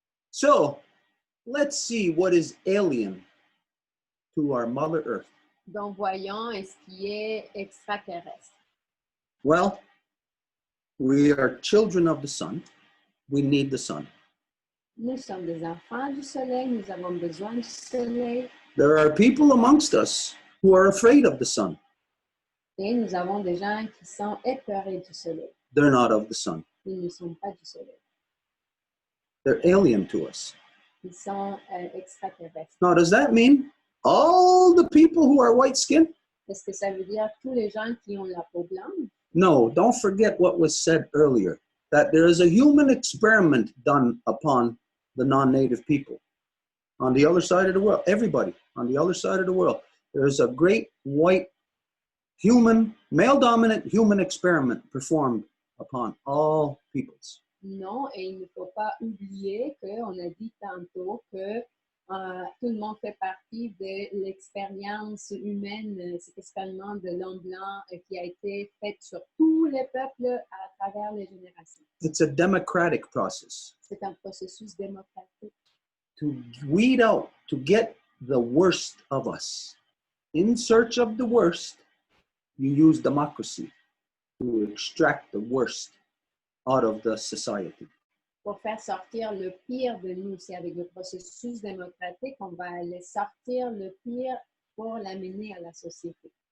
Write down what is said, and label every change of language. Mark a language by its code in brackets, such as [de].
[en] So, let's see what is alien to our Mother Earth. [fr] Donc, voyons ce qui est extraterrestre. [en] Well, we are children of the sun. We need the sun. [fr] Nous sommes des enfants du soleil, nous avons besoin du soleil. [en] There are people amongst us who are afraid of the sun. [fr] Et nous avons des gens qui sont épeurés du soleil. [en] They're not of the sun. [fr] Ils ne sont pas du soleil. [en] They're alien to us. [fr] Ils sont extraterrestres. [en] Now, does that mean all the people who are white-skinned? [fr] Est-ce que ça veut dire tous les gens qui ont la peau blanche? [en] No, don't forget what was said earlier, that there is a human experiment done upon the non-native people. On the other side of the world, everybody on the other side of the world, there's a great white human, male-dominant human experiment performed upon all peoples. [fr] Non, et il ne faut pas oublier qu'on a dit tantôt que tout le monde fait partie de l'expérience humaine, cet expériment de l'homme blanc qui a été fait sur tous les peuples à travers les générations. [en] It's a democratic process. [fr] C'est un processus démocratique. [en] To weed out, to get the worst of us. In search of the worst, you use democracy to extract the worst out of the society. [fr] Pour faire sortir le pire de nous, c'est avec le processus démocratique qu'on va aller sortir le pire pour l'amener à la société.